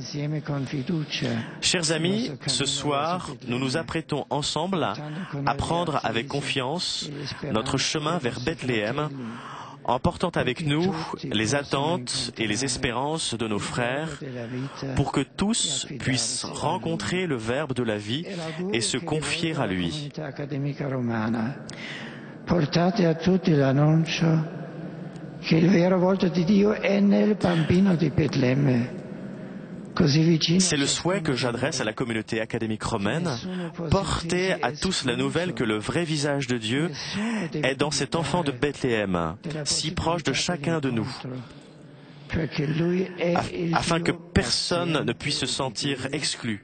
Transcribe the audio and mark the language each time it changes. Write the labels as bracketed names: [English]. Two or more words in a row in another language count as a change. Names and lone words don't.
[French] Chers amis, ce soir, nous nous apprêtons ensemble à prendre avec confiance notre chemin vers Bethléem, en portant avec nous les attentes et les espérances de nos frères pour que tous puissent rencontrer le Verbe de la vie et se confier à lui. [Italian] Portate a tutti l'annuncio che il vero volto di Dio è nel bambino di Betlemme. [French] C'est le souhait que j'adresse à la communauté académique romaine. Portez à tous la nouvelle que le vrai visage de Dieu est dans cet enfant de Bethléem, si proche de chacun de nous, afin que personne ne puisse se sentir exclu.